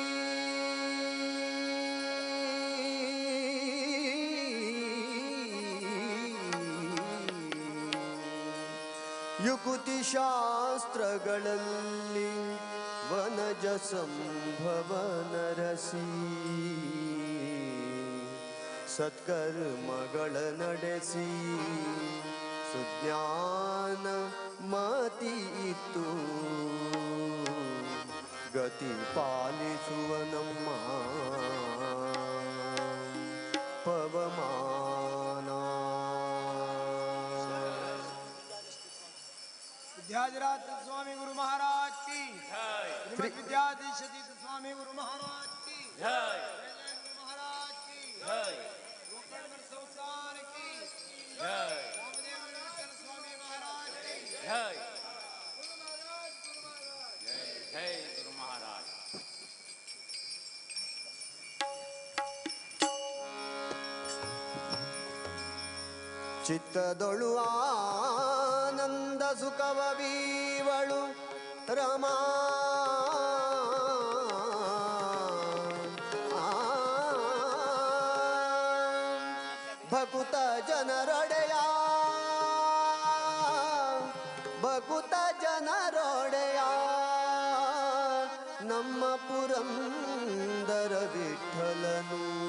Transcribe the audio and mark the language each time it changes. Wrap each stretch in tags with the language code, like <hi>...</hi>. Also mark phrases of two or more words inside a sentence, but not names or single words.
<kn>ಯುಕುತಿ ಶಾಸ್ತ್ರಗಳಲ್ಲಿ ವನಜ ಸಂಭವ ನರಸಿ ಸತ್ಕರ್ಮಗಳ ನಡೆಸಿ ಸುಜ್ಞಾನ ಮತಿ ಇತ್ತು ಗತಿ ಪಾಲಿಸುವ ನಮ್ಮ ಪವಮಾನ</kn> <hi>विद्याधिराज स्वामी गुरु महाराज की श्रीमद विद्याधीश तीर्थ स्वामी गुरु महाराज की जय गुरु महाराज की जय गोकर्ण संस्थान की जय रामदेव स्वामी महाराज की जय जय गुरु महाराज</hi> <kn>ಚಿತ್ತದೊಳು ಆನಂದ ಸುಖವ ಬೀವಳು ರಮಾ ಭಕುತ ಜನರೊಡೆಯ ಭಕುತ ಜನರೊಡೆಯ ನಮ್ಮ ಪುರಂದರ ವಿಠಲನು</kn>